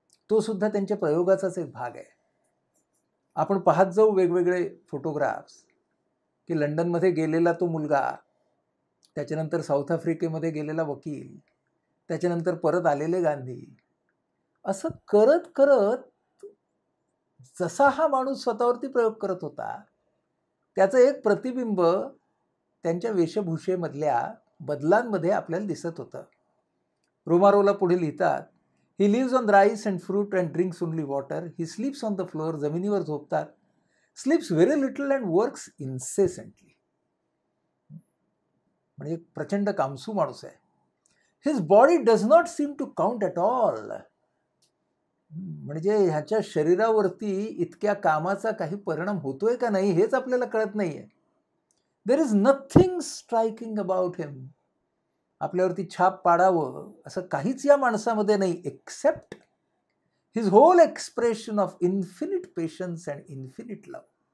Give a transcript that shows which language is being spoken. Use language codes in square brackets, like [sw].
[mr] तो सुद्धा त्यांच्या प्रयोगाचाच एक भाग आहे. आपण पाहत जाऊ वेगवेगळे फोटोग्राफ्स की लंडनमध्ये गेलेला तो मुलगा, त्याच्यानंतर साऊथ आफ्रिकेमध्ये गेलेला वकील, त्याच्यानंतर परत आलेले गांधी, असं करत करत जसा हा माणूस स्वतःवरती प्रयोग करत होता त्याचं एक प्रतिबिंब त्यांच्या वेशभूषेमधल्या बदलांमध्ये आपल्याला दिसत होतं. रोमारोला पुढे लिहितात, [en] He lives on rice and fruit and drinks only water. He sleeps on the floor. [mr] जमिनीवर झोपतात. [en] Sleeps very little and works incessantly. [mr] म्हणजे प्रचंड कामसू माणूस आहे. [en] His body does not seem to count at all. [mr] म्हणजे ह्याच्या शरीरावरती इतक्या कामाचा काही परिणाम होतोय का नाही हेच आपल्याला कळत नाहीये. [en] There is nothing striking about him. [mr] आपल्यावरती छाप पाडावं असं काहीच या माणसामध्ये नाही, [en] Except his whole expression of infinite patience and infinite love.